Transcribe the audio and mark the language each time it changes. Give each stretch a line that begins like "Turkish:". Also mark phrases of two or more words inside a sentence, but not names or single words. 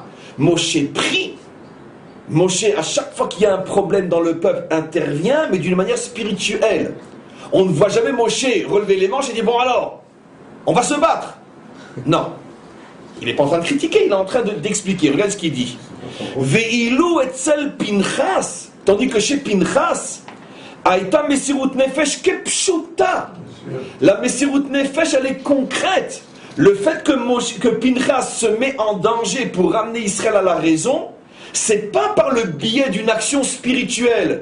French: Moshe prie, Moshe, à chaque fois qu'il y a un problème dans le peuple, intervient, mais d'une manière spirituelle. On ne voit jamais Moshe relever les manches et dire, bon alors, on va se battre. Non. Il n'est pas en train de critiquer, il est en train d'expliquer. Regarde ce qu'il dit.
Hebrew: ואילו אצל פנחס,
French: tandis que chez Pinchas,
Hebrew: היתה מסירות נפש כפשוטה.
French: La
Hebrew: מסירות נפש,
French: elle est concrète. Le fait que Pinchas se met en danger pour ramener Israël à la raison, c'est pas par le biais d'une action spirituelle.